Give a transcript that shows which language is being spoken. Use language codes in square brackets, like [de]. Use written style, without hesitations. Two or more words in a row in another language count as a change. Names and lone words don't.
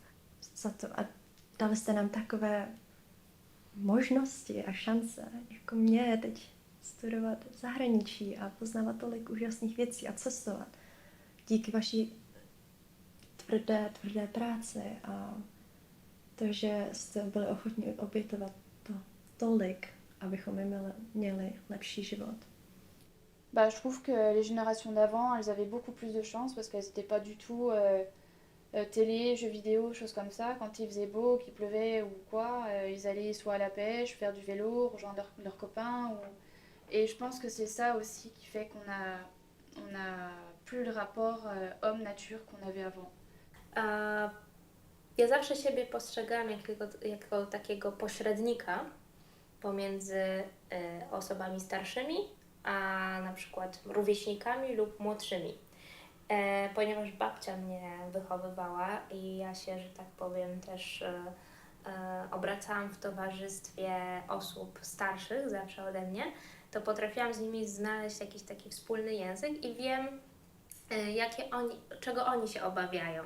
[cs] Za to a dali jste nám takové možnosti a šance, jako mě teď studovat v zahraničí a poznávat tolik úžasných věcí a cestovat. Díky vaší tvrdé práci a to, že jste byli ochotní obětovat to tolik, abychom měli lepší život. [fr] Je trouve que les générations d'avant, elles avaient beaucoup plus de chance parce qu'elles n'étaient pas du tout télé, jeux vidéo, choses comme ça. Quand il faisait beau, qu'il pleuvait ou quoi, ils allaient soit à la pêche, faire du vélo, rejoindre leurs copains. Et je pense que c'est ça aussi qui fait qu'on a plus le rapport homme-nature qu'on avait avant. [pl] Ja zawsze siebie postrzegałam jako takiego pośrednika pomiędzy osobami starszymi, a na przykład rówieśnikami lub młodszymi. Ponieważ babcia mnie wychowywała i ja się, że tak powiem, też obracałam w towarzystwie osób starszych zawsze ode mnie, to potrafiłam z nimi znaleźć jakiś taki wspólny język i wiem, czego oni się obawiają.